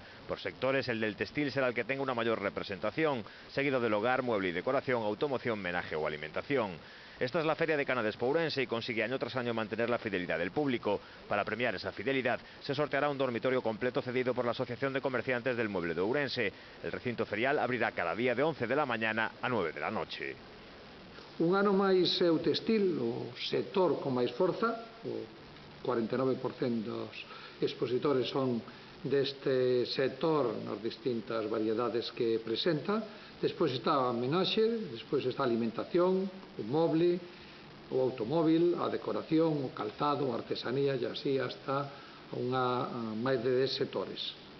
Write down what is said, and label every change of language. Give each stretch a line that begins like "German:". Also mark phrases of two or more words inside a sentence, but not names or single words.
Spanish: Por sectores, el del textil será el que tenga una mayor representación, seguido del hogar, mueble y decoración, automoción, menaje o alimentación. Esta es la Feria de Cana de Espourense y consigue año tras año mantener la fidelidad del público. Para premiar esa fidelidad, se sorteará un dormitorio completo cedido por la Asociación de Comerciantes del Mueble de Ourense. El recinto ferial abrirá cada día de 11 de la mañana a 9 de la noche.
Galician: Un ano máis é o textil, o sector con máis forza, o 49% dos expositores son deste sector nas distintas variedades que presenta. Despois está a menaxe, despois está a alimentación, o moble, o automóvil, a decoración, o calzado, a artesanía e así hasta máis de 10 sectores.